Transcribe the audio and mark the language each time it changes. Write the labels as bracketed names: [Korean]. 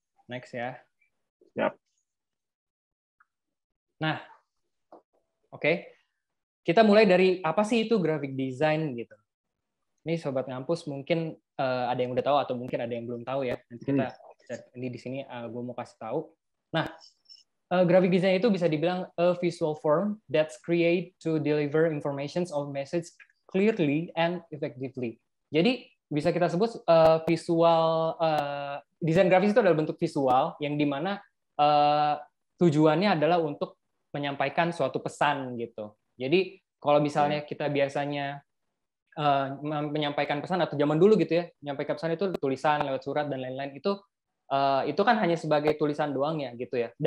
[English] Next ya. Yap. [Indonesian] Nah, oke. Kita mulai dari apa sih itu graphic design gitu. Ini sobat ngampus mungkin ada yang udah tahu atau mungkin ada yang belum tahu ya. Nanti kita ini di sini gue mau kasih tahu. Nah, graphic design itu bisa dibilang [English] a visual form that's created to deliver information or message clearly and effectively. [Indonesian] Jadi bisa kita sebut visual desain grafis itu adalah bentuk visual yang dimana tujuannya adalah untuk menyampaikan suatu pesan gitu. Jadi kalau misalnya kita biasanya menyampaikan pesan atau zaman dulu gitu ya, menyampaikan pesan itu tulisan lewat surat dan lain-lain, itu kan hanya sebagai tulisan doang ya gitu ya.